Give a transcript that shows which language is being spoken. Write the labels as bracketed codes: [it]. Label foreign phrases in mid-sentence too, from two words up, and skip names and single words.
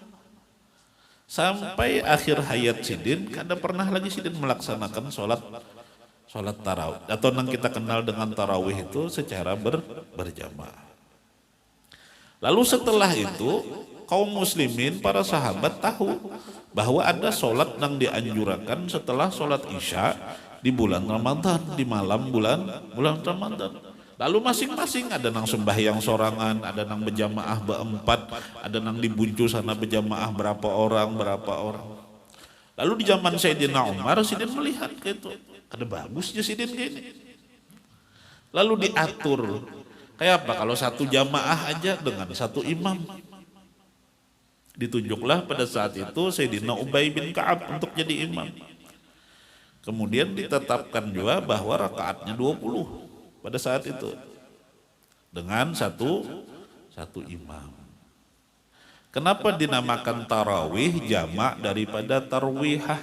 [id] Sampai akhir hayat Sidin kada pernah lagi Sidin melaksanakan sholat tarawih atau yang kita kenal dengan tarawih itu secara berjamaah. Lalu setelah itu kaum muslimin para sahabat tahu bahwa ada sholat yang dianjurkan setelah sholat Isya di bulan Ramadan, di malam bulan Ramadan. [bjn] Lalu masing-masing ada nang sembahyang sorangan, ada nang berjamaah berempat, ada nang dibuncu sana berjamaah berapa orang. [id] Lalu di zaman Sayyidina Umar, Sidin melihat gitu, ada bagusnya Sidin gini. Lalu diatur, kayak apa kalau satu jamaah aja dengan satu imam. Ditunjuklah pada saat itu Sayyidina Ubay bin Ka'ab untuk jadi imam. Kemudian ditetapkan juga bahwa rakaatnya 20. Pada saat itu dengan satu imam. Kenapa dinamakan tarawih jamak daripada tarwihah?